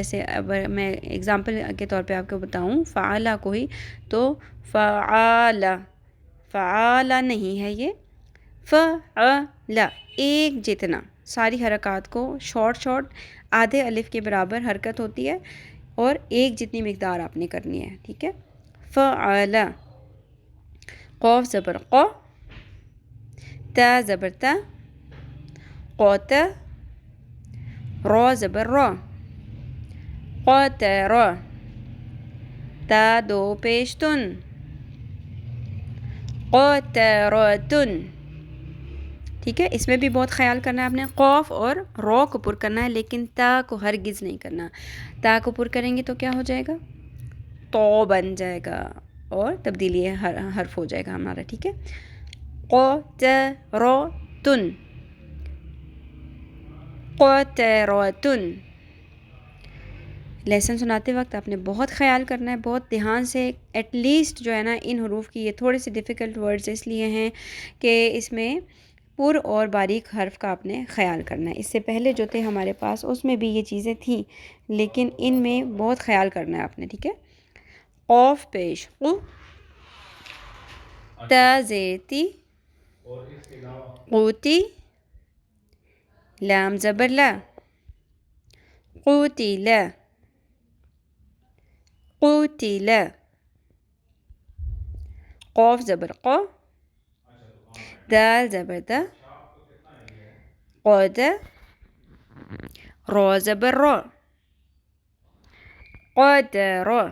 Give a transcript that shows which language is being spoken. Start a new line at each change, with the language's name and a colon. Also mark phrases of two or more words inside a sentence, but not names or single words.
Urdu: جیسے اب میں اگزامپل کے طور پہ آپ کو بتاؤں، فعلا کو ہی تو فعالا، فعالا نہیں ہے یہ، فعلا. ایک جتنا ساری حرکات کو شارٹ آدھے الف کے برابر حرکت ہوتی ہے اور ایک جتنی مقدار آپ نے کرنی ہے. ٹھیک ہے. فعلا، قوف زبر قو، تا زبر تا، قوتا، رو زبر رو، قوتر، تا دو پیشتن، قوترتن، ٹھیک ہے، اس میں بھی بہت خیال کرنا ہے آپ نے. قوف اور رو کو پر کرنا ہے لیکن تا کو ہرگز نہیں کرنا. تا کو پر کریں گے تو کیا ہو جائے گا؟ تو بن جائے گا اور تبدیلی حرف ہو جائے گا ہمارا. ٹھیک ہے، قطرتن، قطرتن. لیسن سناتے وقت آپ نے بہت خیال کرنا ہے، بہت دھیان سے.
English: at least
Urdu: جو ہے نا ان حروف کی یہ تھوڑے سے
English: difficult words
Urdu: اس لیے ہیں کہ اس میں پر اور باریک حرف کا آپ نے خیال کرنا ہے. اس سے پہلے جو تھے ہمارے پاس اس میں بھی یہ چیزیں تھیں لیکن ان میں بہت خیال کرنا ہے آپ نے. ٹھیک ہے، قوف پیش قو، تا زیر تی، قوتی، لام زبر لا، قوتیل، قوتیل. قوف زبر قو، دال زبر دا، قد، رو زبر رو، قدر.